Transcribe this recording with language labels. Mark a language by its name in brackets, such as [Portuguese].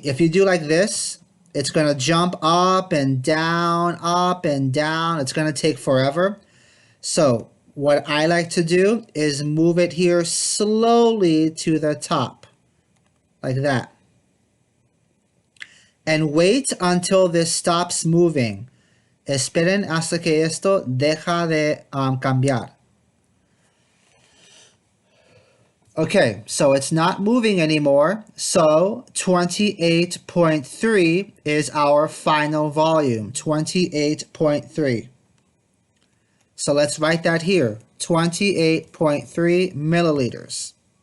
[English] If you do like this, it's going to jump up and down, up and down. It's going to take forever. So what I like to do is move it here slowly to the top, like that. And wait until this stops moving. [Spanish] Esperen hasta que esto deja de cambiar. [English] Okay, so it's not moving anymore, so 28.3 is our final volume, 28.3. So let's write that here, 28.3 milliliters.